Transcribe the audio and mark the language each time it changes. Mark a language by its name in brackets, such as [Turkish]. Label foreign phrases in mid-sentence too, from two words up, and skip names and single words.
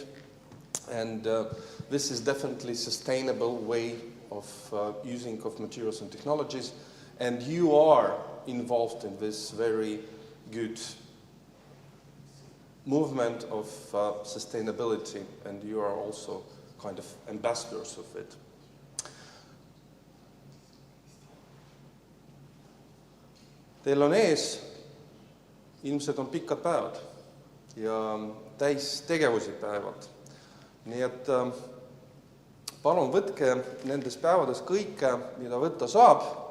[English] And this is definitely a sustainable way of using of materials and technologies. And you are involved in this very good movement of sustainability, and you are also kind of ambassadors of it. [Estonian] Teil on ees, ilmselt on pikad päevad ja täis tegevusi päevad. Nii et palun võtke nendes päevades kõike, mida võtta saab.